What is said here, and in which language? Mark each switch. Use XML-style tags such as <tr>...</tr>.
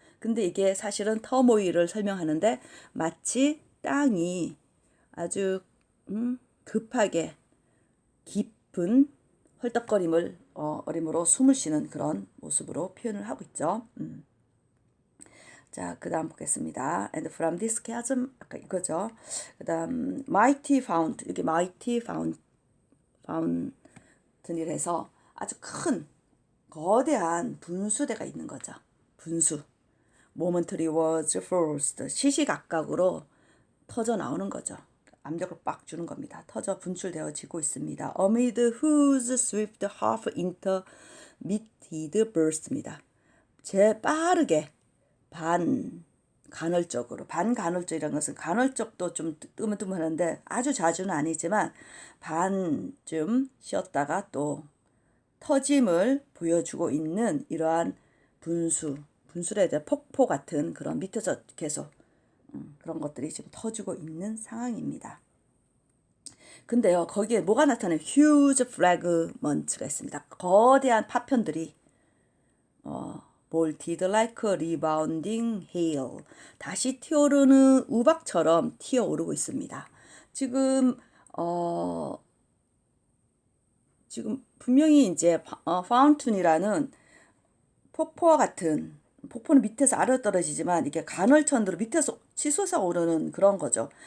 <ko>근데 이게 사실은 터모일을 설명하는데 마치 땅이 아주 급하게 깊은 헐떡거림을 어림으로 숨을 쉬는 그런 모습으로 표현을 하고 있죠. 자, 그 다음 보겠습니다.</ko> <en>And from this chasm,</en> <ko>아까 이거죠. 그 다음, mighty fountain, 이게 mighty fountain이라서 아주 큰, 거대한 분수대가 있는 거죠.</ko> <en>분수. momentary was forced.</en> <ko>시시각각으로 터져 나오는 거죠. 압력을 빡 주는 겁니다. 터져 분출되어지고 있습니다.</ko> <en>amid whose swift half intermitted burst입니다.</en> <ko>빠르게 반간헐적이라는 것은 간헐적도 좀 뜨문뜨문하는데 아주 자주는 아니지만 반쯤 쉬었다가 또 터짐을 보여주고 있는 이러한 분수에 대한 폭포 같은 그런 밑에서 계속 그런 것들이 지금 터지고 있는 상황입니다. 근데요, 거기에 뭐가 나타나요?</ko> <en>huge fragments</en> <ko>가 있습니다. 거대한 파편들이</ko> <en>bolted like a rebounding hail.</en> <ko>다시 튀어오르는 우박처럼 튀어오르고 있습니다. 지금 분명히 이제 fountain이라는 폭포와 같은 폭포는 밑에서 아래로 떨어지지만 이게 간헐천으로 밑에서 치솟아 오르는 그런 거죠.</ko>